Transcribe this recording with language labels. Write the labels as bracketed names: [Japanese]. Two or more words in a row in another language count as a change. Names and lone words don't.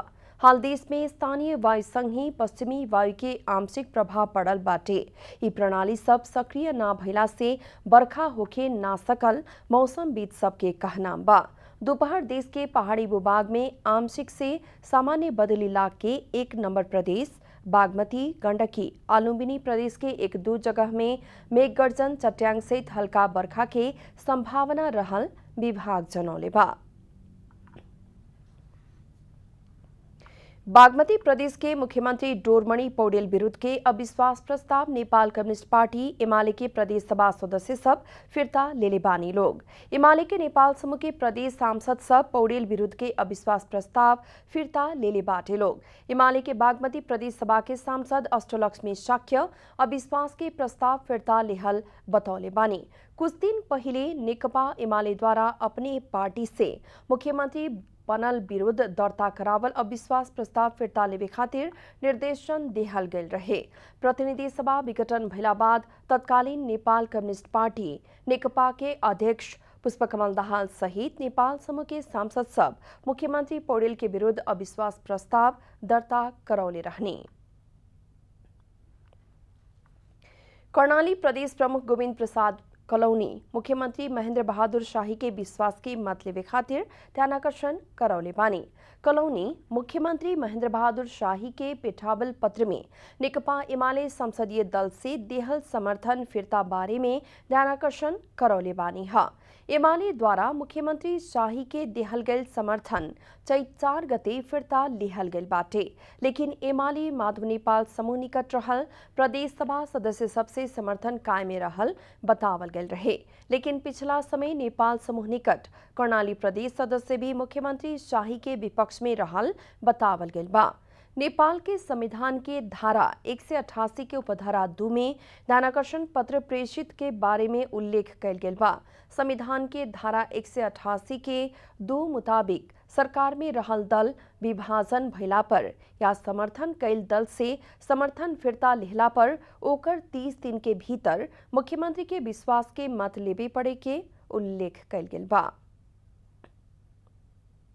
[Bhojpuri] हाल देश में स्थानीय वायु संग ही पश्चिमी वायु के आंशिक प्रभाव पड़ल बाटे। ई प्रणाली सब सक्रिय ना भइला से बरखा होके ना सकल मौसमविद सबके कहना बा। दोपहर देश के पहाड़ी भूभाग में आंशिक से सामान्य बदली लाग के 1 नंबर प्रदेश बागमती, गंडकी, लुम्बिनी प्रदेश के 1-2 जगह में मेघगर्जन चट्यांग सहित हल्का बरखा के संभावना रहल विभाग जनौले बा। बागमती प्रदेश के मुख्यमंत्री डोरमणि पौडेल विरुद्ध के अविश्वास प्रस्ताव नेपाल कम्युनिस्ट पार्टी एमाले के प्रदेश सभा सदस्य सब फिरता लेले बानी लोग। एमाले के नेपाल समूह के प्रदेश सांसद सब पौडेल विरुद्ध के अविश्वास प्रस्ताव फिरता लेले बाटे लोग। एमाले के बागमती प्रदेश सभा के सांसद अष्टलक्ष्मी शाक्य अविश्वास के प्रस्ताव फिरता लेहल बतौले बानी। कुछ दिन पहले नेकपा एमाले द्वारा अपने पार्टी से मुख्यमंत्री बनल विरुद्ध दर्ता करावल अविश्वास प्रस्ताव फिरता लेवे खातिर निर्देशन देहल गयल रहे। प्रतिनिधि सभा विघटन भइला बाद तत्कालीन नेपाल कम्युनिस्ट पार्टी नेकपा के अध्यक्ष पुष्पकमल दाहाल सहित नेपाल समूह के सांसद सब मुख्यमंत्री पौडेल के विरुद्ध अविश्वास प्रस्ताव दर्ता करौले रहने। कर्णाली प्रदेश प्रमुख गोविंद प्रसाद कलौनी मुख्यमंत्री महेंद्र बहादुर शाही के विश्वास की मत लेवे खातिर ध्यानाकर्षण करौले बानी। कलौनी मुख्यमंत्री महेंद्र बहादुर शाही के पेठावल पत्र में नेकपा एमाले संसदीय दल से देहल समर्थन फिरता बारे में ध्यानाकर्षण करौले बानी हा। एमाले द्वारा मुख्यमंत्री शाही के देहल गयल समर्थन चैत 4 गते फिरता लिहल गयल बाटे, लेकिन एमाले माधव नेपाल समूह निकट रहल प्रदेश सभा सदस्य सबसे समर्थन कायमे रहल बतावल गयल रहे। लेकिन पिछला समय नेपाल समूह निकट कर्णाली प्रदेश सदस्य भी मुख्यमंत्री शाही के विपक्ष में रहल बतावल गयल बा। नेपाल के संविधान के धारा 188 के उपधारा 2 में ध्यानाकर्षण पत्र प्रेषित के बारे में उल्लेख कयल गेल बा। संविधान के धारा 188 के 2 मुताबिक सरकार में रहल दल विभाजन भइला पर या समर्थन कयल दल से समर्थन फिरता लेहला पर ओकर 30 दिन के भीतर मुख्यमंत्री के विश्वास के मत लेवे पड़े के उल्लेख कयल गेल बा।